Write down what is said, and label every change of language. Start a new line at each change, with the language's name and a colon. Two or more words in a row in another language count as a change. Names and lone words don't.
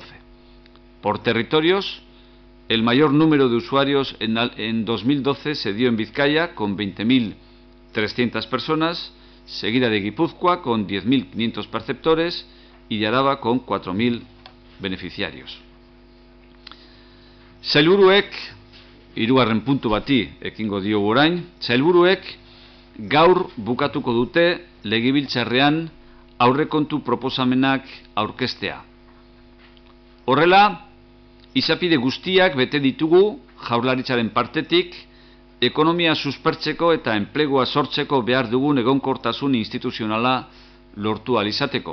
Spanish: Por territorios, el mayor número de usuarios en 2012 se dio en Vizcaya con 20.300 personas, seguida de Guipúzcoa con 10.500 perceptores y de Araba con 4.000 beneficiarios.
Basque: Sailburuek, hirugarren puntu bati ekingo diogu orain, sailburuek gaur bukatuko dute legebiltzarrean aurrekontu proposamenak aurkeztea. Horrela, izapide guztiak bete ditugu Jaurlaritzaren partetik ekonomia suspertzeko eta enplegua sortzeko behar dugun egonkortasun instituzionala lortu ahal izateko.